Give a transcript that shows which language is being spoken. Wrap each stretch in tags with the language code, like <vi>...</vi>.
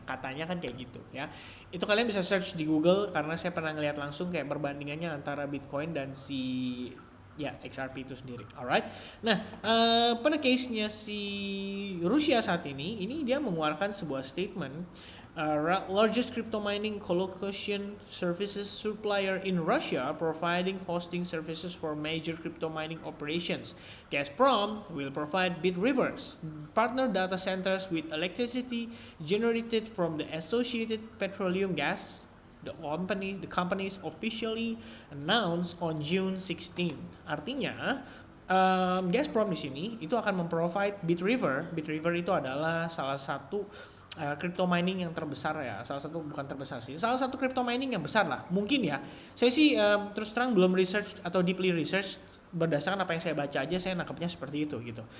<id>Katanya kan kayak gitu ya. Itu kalian bisa search di Google karena saya pernah ngeliat langsung kayak perbandingannya antara Bitcoin dan si ya XRP itu sendiri. Alright. Nah, pada case-nya si Rusia saat ini dia mengeluarkan sebuah statement.</id> <en>Largest crypto mining colocation services supplier in Russia providing hosting services for major crypto mining operations. Gazprom will provide Bitrivers partner data centers with electricity generated from the associated petroleum gas. The companies officially announced on June 16.</en> <id>Artinya, Gazprom di sini itu akan memprovide Bitriver. Bitriver itu adalah salah satu crypto mining yang terbesar ya, salah satu bukan terbesar sih, salah satu crypto mining yang besar lah, mungkin ya. Saya sih terus terang belum research atau deeply research, berdasarkan apa yang saya baca aja saya nangkepnya seperti itu gitu.</id>